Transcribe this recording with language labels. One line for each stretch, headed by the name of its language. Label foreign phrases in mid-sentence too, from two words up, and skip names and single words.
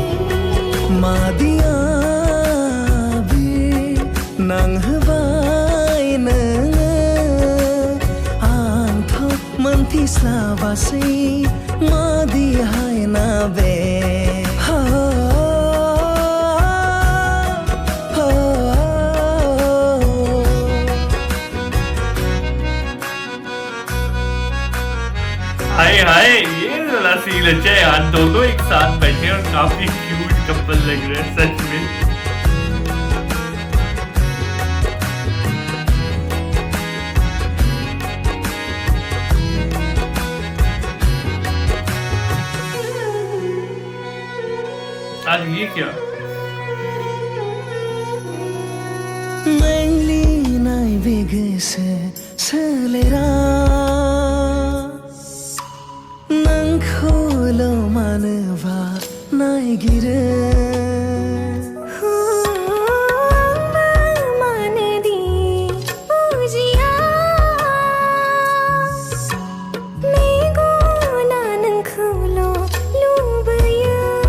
Bodo: मादिया बे नांहोबाय नोङो आंथ' मोनथिस्लाबासै मादिहाय ना बे
Hindi: हाय हाय ये वाला सीन अच्छा है यार। दोनों एक साथ बैठे और काफी क्यूट कपल लग रहे हैं सच में। आज ये क्या
Bodo: मेंग्लिनाय बे गोसो सोलेरा नोंखौल' मानोबा नायगिरो मानोदि बुजिया मेगना नोंखौल' लुबैयो।